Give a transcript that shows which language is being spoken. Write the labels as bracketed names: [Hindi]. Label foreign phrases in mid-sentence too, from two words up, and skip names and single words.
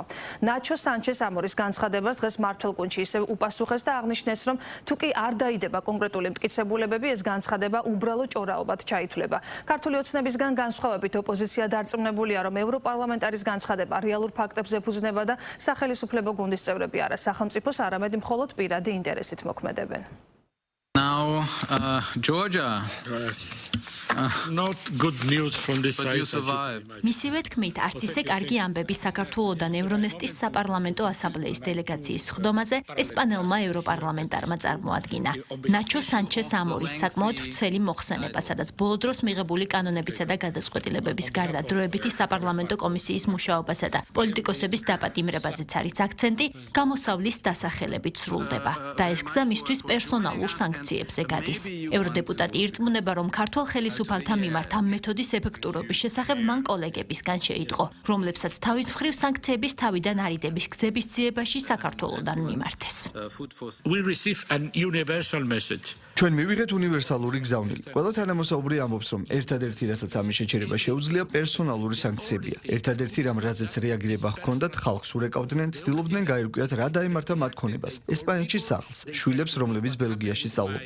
[Georgian] ნაჩო სანჩეს ამორის განცხადებას დღეს მმართველ-კუნჩი ისევ უპასუხეს და აღნიშნეს, რომ თუ კი არ დაიდება კონკრეტული მტკიცებულებები, ეს განცხადება უბრალო ჭორაობად ჩაითვლება. ქართული ოცნებისგან განსხვავებით ოპოზიცია დარწმუნებულია, რომ ევროპარლამენტარის განცხადება რეალურ ფაქტებს ეფუძნება და სახელისუფლებო გუნდის წევრები არა სახელმწიფოს, არამედ მხოლოდ პირადი ინტერესით მოქმედებენ. [English] Now, Georgia. Not good news from this side. [Georgian] მისივე თქმით, არც ისე კარგი ამბები საქართველოსთან ევრონესტის საპარლამენტო ასამბლეის დელეგაციის სხდომაზე ესპანელმა ევროპარლამენტარმა წარმოადგინა. ნაჩო სანჩეს ამორის საკმაოდ ვრცელი მოხსენება, სადაც ბოლო დროს მიღებული კანონებისა და გადაწყვეტილებების გარდა დროებითი საპარლამენტო კომისიის მუშაობასა და პოლიტიკოსების დაპატიმრებაზეც არის აქცენტი, გამოსავლის დასახელებით სრულდება და ეს გზა მისთვის პერსონალურ სანქციებზე გადის. ევროდეპუტატი ირწმუნება, რომ ქართულ ხელისუფალთა მიმართ ამ მეთოდის ეფექტურობის შესახებ მან კოლეგებისგან შეიტყო, რომლებსაც თავის მხრივ სანქციების თავიდან არიდების გზების ძიებაში საქართველოსთან მიმართეს. [English] We receive an universal message. [Georgian] ჩვენ მივიღეთ უნივერსალური გზავნილი. ყველა თანამოსაუბრი ამბობს, რომ ერთადერთი, რასაც ამის შეჩერება შეუძლია, პერსონალური სანქციებია. ერთადერთი, რამ რაზეც რეაგირება ჰქონდათ, ხალხს ურეკავდნენ, ცდილობდნენ გაირკვიათ, რა დაემართა მათ ქონებას. ესპანეთში სახლს, შვილებს, რომლებიც ბელგიაში სწავლობენ.